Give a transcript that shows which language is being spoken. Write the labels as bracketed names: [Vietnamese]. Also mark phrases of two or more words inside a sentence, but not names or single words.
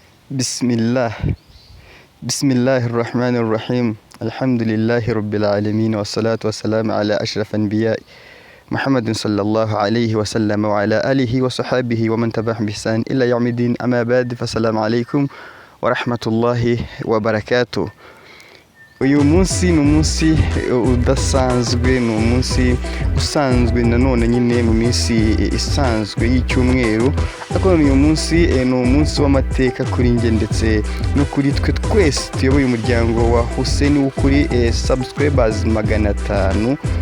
[Arabic] Bismillahirrahmanirrahim. الحمد لله رب العالمين والصلاة والسلام على أشرف الأنبياء محمد صلى الله عليه وسلم وعلى آله وصحبه ومن تبعهم بإحسان إلى يوم الدين. أما بعد، فالسلام عليكم ورحمة الله وبركاته. [Kinyarwanda] Uyu munsi ni umunsi udasanzwe, ni umunsi usanzwe nanone nyine mu minsi isanzwe y'icyumweru, ariko uyu munsi ni umunsi w'amateka kuri nge ndetse no kuri twe twese tuyoboye umuryango wa Hussein w'ukuri subscribers 500.